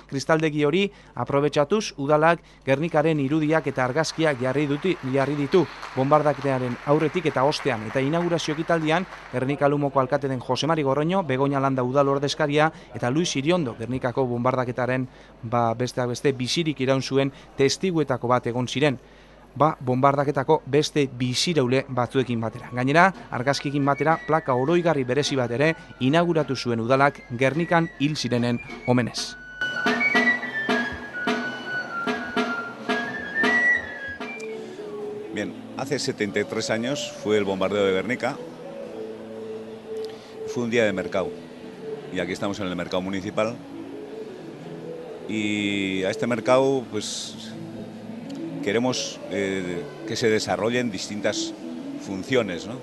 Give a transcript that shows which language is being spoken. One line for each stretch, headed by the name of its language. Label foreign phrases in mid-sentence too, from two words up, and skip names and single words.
Basque: Kristaldegi hori aprobetxatuz udalak Gernikaren irudiak eta argazkiak jarri ditu bonbardaketearen aurretik eta ostean eta inaugurazio ekitaldian Gernika Lumoko alkate den Jose Mari Gorroño, Begoña Landa udal ordezkaria eta Luis Iriondo Gernikako bonbardaketaren besteak beste bizirik iraun zuen testiguetako bat egon ziren. Bombardaketako beste biziraule batzuekin batera. Gainera, argazkikin batera plaka oroigarri berezi bat ere inauguratu zuen udalak Gernikan hil zirenen omenez.
Spanish: Bien, hace 73 años fue el bombardeo de Gernika. Fue un día de mercado y aquí estamos en el mercado municipal. Y a este mercado pues queremos que se desarrollen distintas funciones, ¿no?